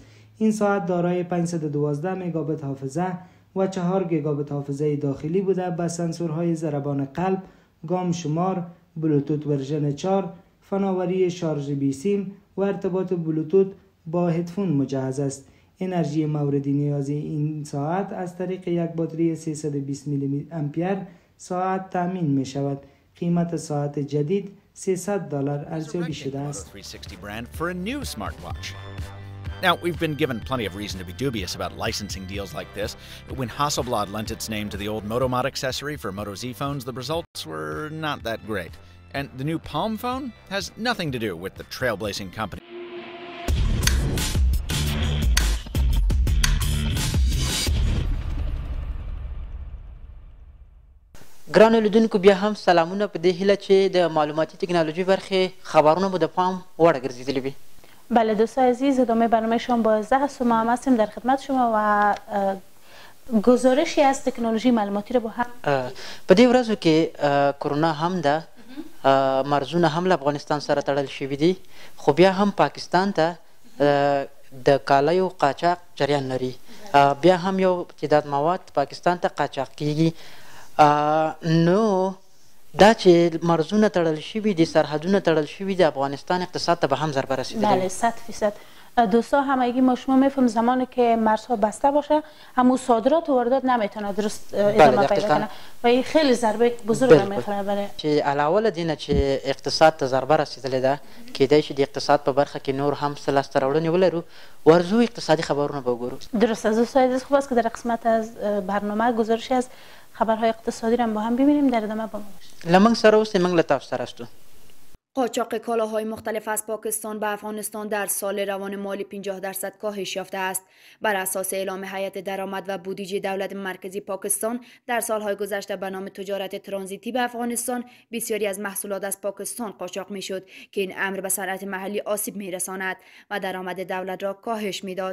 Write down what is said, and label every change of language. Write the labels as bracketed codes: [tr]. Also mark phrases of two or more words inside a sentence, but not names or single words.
[fa] این ساعت دارای 512 مگابیت حافظه و 4 گیگابیت حافظه داخلی بوده با سنسورهای ضربان قلب، گام شمار، بلوتوت ورژن 4، فناوری شارژ بی سیم و ارتباط بلوتوت با هدفون مجهز است. انرژی مورد نیاز این ساعت از طریق یک باتری 320 میلی امپر ساعت تامین می شود. قیمت ساعت جدید $300 ارزیابی شده است. [en] Now, we've been given plenty of reason to be dubious about licensing deals like this. When Hasselblad lent its name to the old Motomod accessory for Moto Z phones, the results were not that great. And the new Palm phone has nothing to do with the trailblazing company. [ps] ګرانو لیدونکو بیا هم سلامونه په دې هیله چې د معلوماتي تکنالوژي برخې خبرونه مو د پام وړ ګرځېدلي وي. [fa] بله دوستان عزیز، ادامه برنامه شما با 10 است و ما هم هستیم در خدمت شما و گزارشی از تکنولوژی معلوماتی رو با هم [ps] په دې ورځو کې کرونا هم ده، مرزونه هم له افغانستان سره تړل شوي دي، خو بیا هم پاکستان ته د کالیو قاچاق جریان لري. بیا هم یو تعداد مواد پاکستان ته قاچاق کیږي. نو دا چې مرزونه تړل شوي دي، سرحدونه تړل شوي دي، افغانستان اقتصاد ته به هم ضربه رسیدلی. [fa] بله 100%. دوستا همگی ما شما میفهم زمانی که مرزها بسته باشه همون صادرات و واردات نمیتونه درست ادامه پیدا کنه و این خیلی ضربه بزرگ میخوره. بله [ps] چې علاوه له دینه چې اقتصاد ته ضربه رسیدلې ده، کیدای شي د اقتصاد په برخه کې نور هم څه لاسته راوړنې ولرو. ورزو اقتصادي خبرونه به وګورو. [fa] درست است دوستان عزیز، خوب است که در قسمت از برنامه گزارشی از خبرهای اقتصادی را با هم ببینیم. در ادامه با ما باشید. [ps] لمنگ سره اوسئ، موږ له تاسو سره استو. [fa] قاچاق کالاهای مختلف از پاکستان به افغانستان در سال روان مالی 50% کاهش یافته است. بر اساس اعلام هیئت درآمد و بودجه دولت مرکزی پاکستان در سالهای گذشته به نام تجارت ترانزیتی به افغانستان بسیاری از محصولات از پاکستان قاچاق میشد که این امر به صنعت محلی آسیب میرساند و درآمد دولت را کاهش میداد.